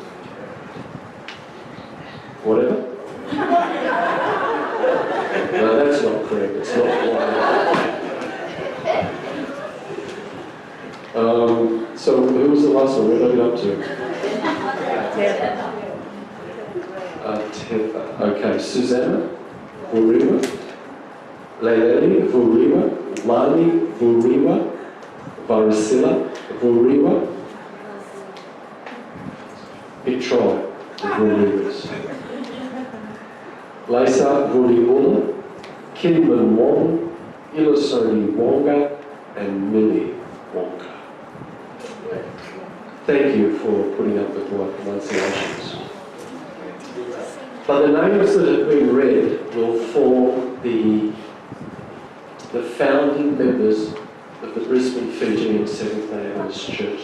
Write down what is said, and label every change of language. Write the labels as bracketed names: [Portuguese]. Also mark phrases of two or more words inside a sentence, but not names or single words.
[English] Whatever? No, that's not correct. It's not quite. So who was the last one? Where did I get up to? Tetha. Okay, Susanna Vuriwa. Leilani Vuriwa. Lani Vuriwa. Varisila Vuriwa. Petrol Vuriwas. Lisa Vuribula, Kinman Wong, Ilasoni Wonga, and Millie Wonga. Thank you for putting up with my pronunciations. But the names that have been read will form the founding members of the Brisbane Fijian Seventh-day Adventist Church.